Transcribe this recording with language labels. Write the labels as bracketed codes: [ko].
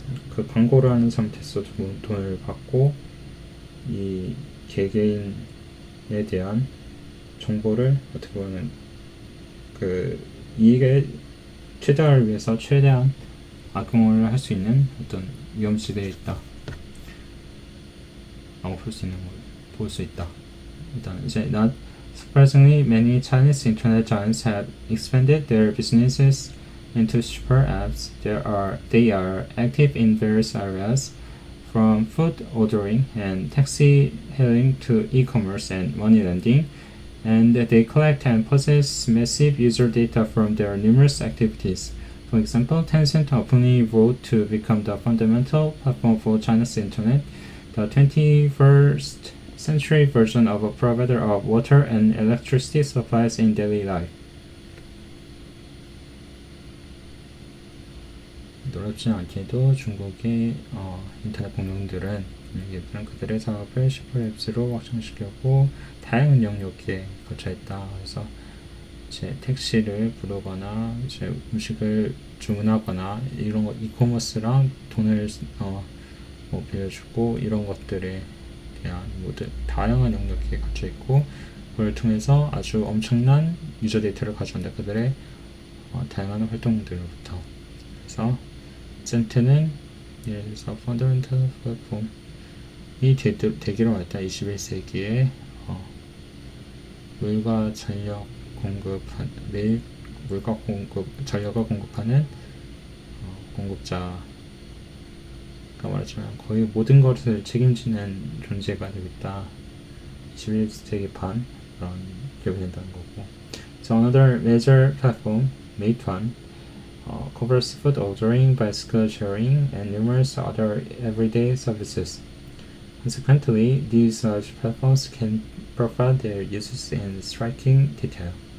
[ko] 그 광고를 하는 상태에서 돈을 받고 이 개개인에 대한 정보를 어떻게 보면 그 이익의 최대화를 위해서 최대한 악용을 할 수 있는 어떤 위험지대에 있다 라고 볼 수 있다. 일단 이제 [en] not surprisingly, many Chinese internet giants have expanded their businesses into super apps. They are active in various areas, from food ordering and taxi hailing to e-commerce and money lending, and they collect and process massive user data from their numerous activities. For example, Tencent openly vowed to become the fundamental platform for China's internet, the 21st century version of a provider of water and electricity supplies in daily life. [ko] 놀랍지 않게도 중국의 인터넷 공룡들은 그들의 사업을 슈퍼앱스로 확장시켰고 다양한 영역에 걸쳐있다. 그래서 이제 택시를 부르거나 이제 음식을 주문하거나 이런 거 이커머스랑 돈을 뭐 빌려주고 이런 것들에 대한 모든 다양한 영역이 갖춰 있고 그걸 통해서 아주 엄청난 유저 데이터를 가져온다. 그들의 다양한 활동들로부터. 그래서 센트는 예를 들어서 펀더멘털 플랫폼이 되기로 했다. 21세기에 물과 전력 전력을 공급하는 공급자가 말하자면 거의 모든 것을 책임지는 존재가 되겠다. 21세기 반 그런 기업이 된다는 거고. [en] So another major platform, 메이트원, covers food ordering, bicycle sharing, and numerous other everyday services. Consequently, these large platforms can profile their users in striking detail.